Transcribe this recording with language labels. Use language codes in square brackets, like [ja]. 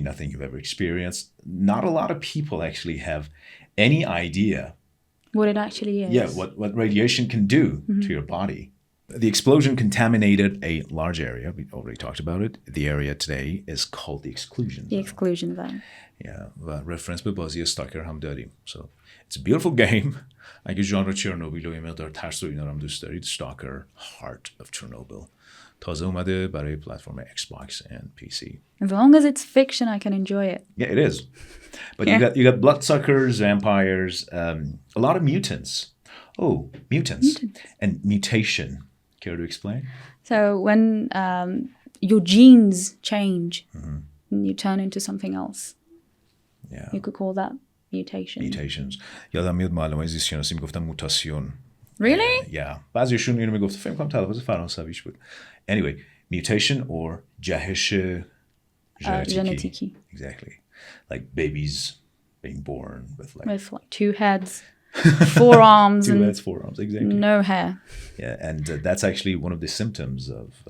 [en] Nothing you've ever experienced. Not a lot of people actually have any idea what it actually is. Yeah, what radiation can do to your body. The explosion contaminated a large area. We already talked about it. The area today is called the Exclusion Zone. The Exclusion Zone. [fa] Yeah, و reference به بازی استاکر هم داریم. [en] So it's a beautiful game. [fa] اگه ژانر چرنوبیل و یه مقدار ترس و اینا هم دوست دارید، Stalker, Heart of Chernobyl. تازه اومده برای پلتفرم Xbox and PC. [en] As long as it's fiction, I can enjoy it. Yeah, it is. But you got bloodsuckers, vampires, a lot of mutants. Oh, mutants. And mutation. Care to explain? So when your genes change, you turn into something else. Yeah. You could call that mutation. Mutations. [fa] یادم میاد معلمای زیست شناسی میگفتن موتاسیون. [en] Really? Yeah. [fa] بعضیشون اینو میگفت فکر کنم تلفظ فرانسویش بود. [en] Anyway, mutation or [fa] جهش ژنتیکی. [en] Exactly. Like babies being born with like 2 heads, 4 arms, two and heads, 4 arms, exactly. no hair. Yeah, and that's actually one of the symptoms of.